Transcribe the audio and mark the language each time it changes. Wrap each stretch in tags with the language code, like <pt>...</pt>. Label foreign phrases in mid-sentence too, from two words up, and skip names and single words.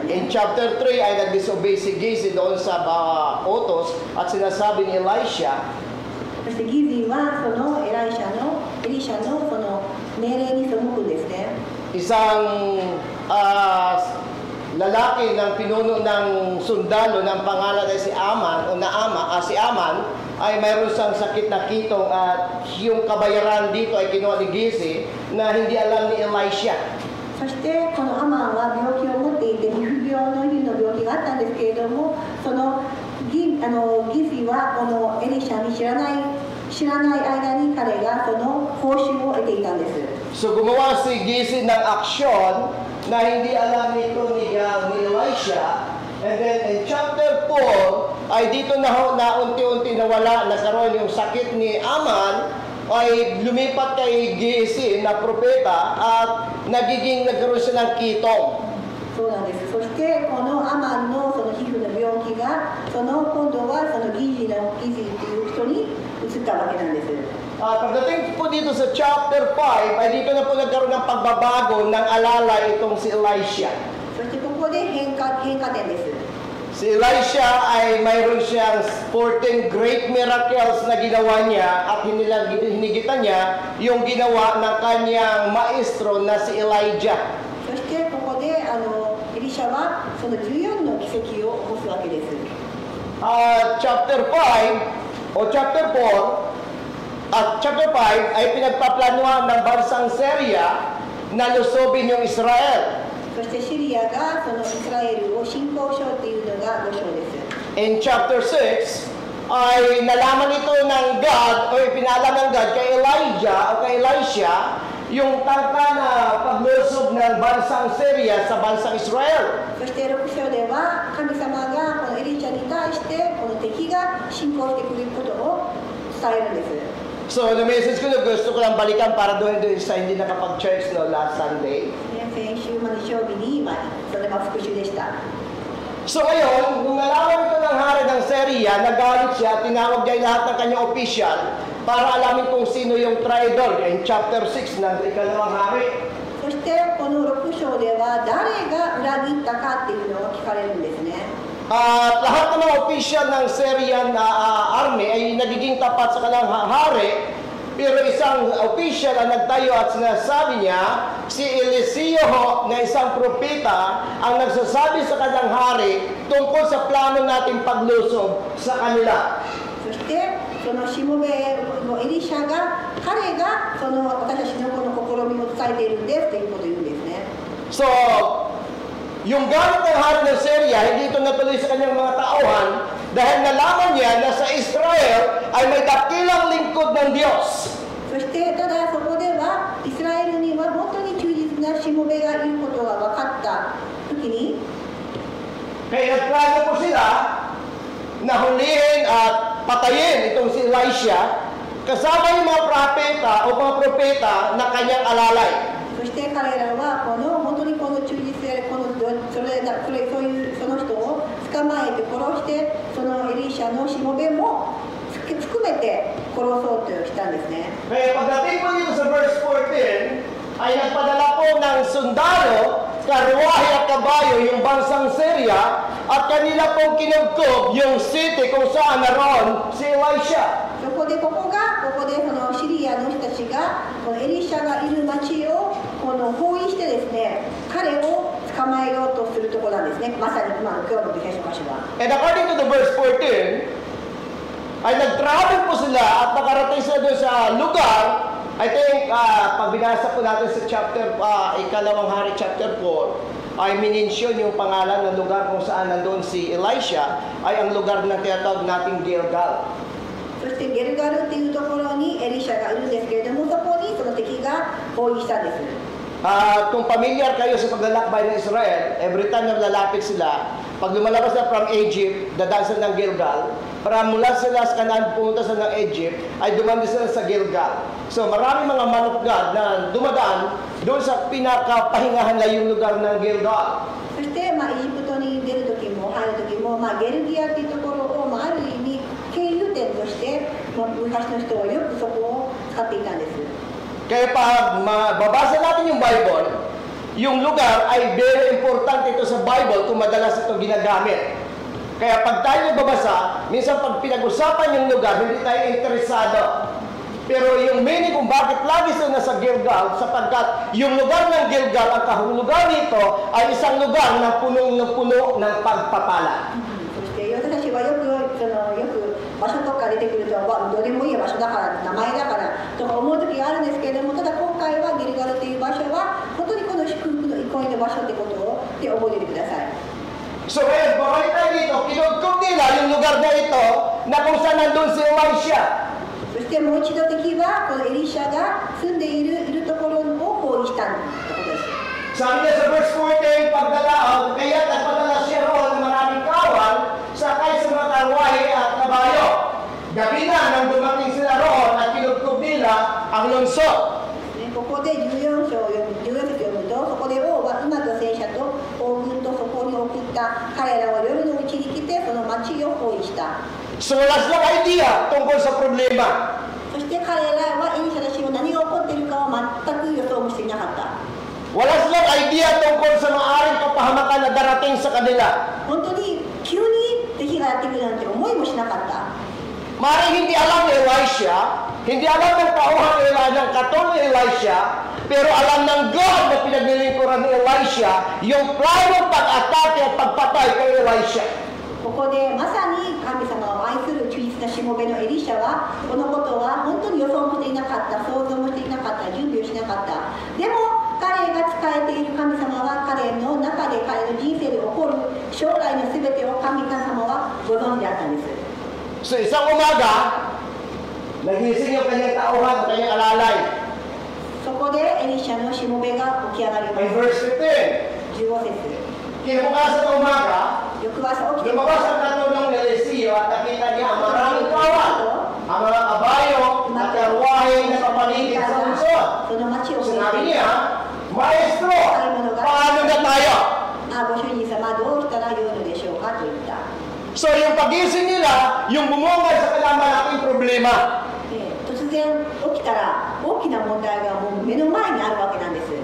<en>In</en> <ja>ね。</ja> <tl>chapter 3 ay nag-disobey si Gizi doon sa utos at sinasabi ni Elisha,</tl> <ja>そしてギズはそのエリシャのその命令に背くんですね。</ja> <tl>isang lalaki ng pinuno ng sundalo ng pangalan ay si Aman si Aman ay mayroon siyang sakit na kitong at yung kabayaran dito ay kinuha ni Gizi na hindi alam ni Elisha.</tl> <ja>そしてこのアマンは病気を持っていて皮膚病の病気があったんですけれども、そのギズはこのエリシャに知らない間に彼がその報酬を得ていたんです。</ja> <tl>So gumawa si Gizi ng aksyon na hindi alam nito ni Elisha.</tl> <en>And then in chapter 4</en> <tl>ay dito na unti-unti nawala, nagkaroon yung sakit ni Aman ay lumipat kay Gizi na propeta at nagkaroon siya ng kitong.</tl> <ja>そうなんです。そしてこのアマンのその皮膚の病気が今度はそのギズっていう人に移ったわけなんです。</ja> <tl>Pagdating po dito sa chapter 5 ay dito na po nagkaroon ng pagbabago ng alalay itong si Elisha.</tl> <ja>そしてここで変化点です。</ja> <tl>Si Elisha ay mayroon siyang 14</tl> <en>great miracles</en> <tl>na ginawa niya at hinigitan niya yung ginawa ng kanyang maestro na si Elijah.</tl> <ja>そしてここでエリシャはその14</ja> <tl>chapter 5 o chapter 4 at chapter 5 ay pinagpaplanuhan ng bansang Syria na lusobin yung Israel.</tl> <ja>そしてシリアがそのイスラエルを侵攻しようというのが5章です。</ja> <tl>In chapter 6 ay nalaman ito ng God o ipinalam ng God kay Elijah o kay Elisha yung tangka na paglusob ng bansang Syria sa bansang Israel.</tl> <ja>そして6章では神様がこのエリシャに対してこの敵が侵攻してくることを伝えるんです。</ja> <tl>So,</tl> <en>the message</en> <tl>ko na gusto ko lang balikan para doon sa hindi nakapag-church no,</tl> <en>last Sunday.</en> <ja>先週日曜日に、それが復習でした。</ja> <tl>So ngayon, nung nalaman ito ng hari ng Syria, nagalit siya, tinawag niya lahat ng kanyang official para alamin kung sino yung</tl> <en>traitor in chapter 6</en> <tl>ng ikalawang hari.</tl> <ja>そしてこの6章では誰が裏切ったかっていうのを聞かれるんですね。</ja> <tl>At lahat ng mga official ng</tl> <en>Syrian army</en> <tl>ay nagiging tapat sa kanilang hari, pero isang official ang nagtayo at sinasabi niya, si Eliseo na isang propeta ang nagsasabi sa kanyang hari tungkol sa plano nating paglusob sa kanila.</tl> <ja>そしてそのしもべのエリシャが彼がその私たちのこの試みを伝えているんですということを言うんですね。</ja> <tl>So, yung galit ng hari ng Syria, hindi ito natuloy sa kanyang mga tauhan dahil nalaman niya na sa Israel ay may dakilang lingkod ng Diyos.</tl> <ja>そしてただそこではイスラエルには本当に忠実なしもべがいることが分かった時に</ja> <tl>Kaya nagplano po sila na hulihin at patayin itong si Elisha kasama yung mga propeta o mga propeta na kanyang alalay.</tl> <ja>そして彼らはこの本当にこの忠実でこのそういうその人を捕まえて殺してそのエリシャのしもべも含めて殺そうとしたんですね。</ja> <tl>Kaya pagdating po dito sa verse 14, ay nagpadala po ng sundalo, karwahe at kabayo yung bansang Syria at kanila pong kinugkob yung city kung saan naroon si Elisha.</tl> <ja>そこでそのシリアの人たちがこのエリシャがいる町をこの包囲してですね彼を捕まえようとするところなんですね。まさに今の今日の聖書箇所は。</ja> <en>And according to the verse 14,</en> <tl>ay nag-travel po sila at nakarating sila doon sa lugar.</tl> <en>I think,</en> <tl>pag binasa po natin sa chapter, ikalawang hari chapter 4, ay minensyon yung pangalan ng lugar kung saan nandun si Elisha, ay ang lugar na tinatawag nating Gilgal.</tl> <ja>そしてゲルガルっていうところにエリシャがいるんですけれどもそこにその敵が包囲したんです。</ja> <tl>Kung familiar kayo sa paglalakbay ng Israel,</tl> <en>every time</en> <tl>na lalapit sila, pag lumalabas na from Egypt, dadaan sila ng Gilgal, para mula sila sa Canaan pumunta sila ng Egypt, ay dumandi sila sa Gilgal. So marami mga</tl> <en>man of God</en> <tl>na dumadaan doon sa pinakapahingahan na yung lugar ng Gilgal.</tl> <ja>そしてエジプトに出る時も入る時もゲルギアっていうところをある意味経由点として昔の人はよくそこを使っていたんです。</ja> <tl>Kaya pag mababasa natin yung Bible, yung lugar ay</tl> <en>very important</en> <tl>ito sa Bible kung madalas ito ginagamit. Kaya pag tayo nagbabasa, minsan pag pinag-usapan yung lugar, hindi tayo interesado. Pero yung meaning kung bakit lagi sila nasa Gilgal, sapagkat yung lugar ng Gilgal, ang kahulugan nito ay isang lugar na punong-puno ng pagpapala.</tl> <ja>そして私たちはよく場所とか出てくるとどれもいい場所だから名前だからとか思う時があるんですけれどもただ今回はギルガルという場所は本当にこの祝福の憩いの場所ってことをで覚えておいてください。</ja> <tl>So ngayon, babalik tayo dito, kinugkog nila yung lugar na ito na kung saan nandun si Elisha.</tl> <ja>そしてもう一度敵はこのエリシャが住んでいるところを包囲したということです。</ja> <tl>Sabi niya sa verse 14, pagdala, kaya nagpadala siya roon ng maraming kawal, sakay sa mga karwahe at kabayo. Gabi na nang dumating sila roon at kinugkog nila ang lungsod.</tl> <ja>ここで14節を読むとそこで王は馬と戦車と王軍とそこに送った彼らは夜のうちに来てその町を包囲した。</ja> <tl>So wala silang idea tungkol sa problema.</tl> <ja>そして彼らはエリシャたちが何が起こっているかを全く予想もしていなかった。</ja> <tl>Wala silang idea tungkol sa maaaring kapahamakan na darating sa kanila.</tl> <ja>本当に急に敵がやってくるなんて思いもしなかった。</ja> <tl>Maaaring hindi alam ni Elisha, hindi alam ng tauhan ng katulad ni Elisha, pero alam ng God na pinaglilingkuran ni Elisha yung planong pag-atake at pagpatay kay Elisha.</tl> <ja>ここでまさに神もべのエリシャはこのことは本当に予想もしていなかった、想像もしていなかった、準備をしなかった。でも彼が仕えている神様は彼の中で、彼の人生で起こる将来の全てを神様はご存知だったんです。</ja> <tl>So isang umaga, nagising yung kanyang tauhan, kanyang alalay.</tl> <ja>そこでエリシャのしもべが起き上がりま</ja> <tl>May</tl> <ja>す。</ja> <en>verse 15.</en> <ja>15節。</ja> <tl>Kinabukasan ng umaga,</tl> <ja>翌朝起きて</ja> <tl>lumabas ang katulong ni Eliseo at nakita niya ang maraming kawan, ang mga kabayo at karwahe na papaligid sa lungsod.</tl> <ja>その町を</ja> <tl>Sinabi niya, Maestro, paano na tayo?</tl> <ja>ご主人様どうしたらよいのでしょうかと言った。</ja> <tl>So yung pagising nila, yung bumungad sa kanilang malaking problema.</tl> <ja>突然起きたら大きな問題がもう目の前にあるわけなんです。</ja>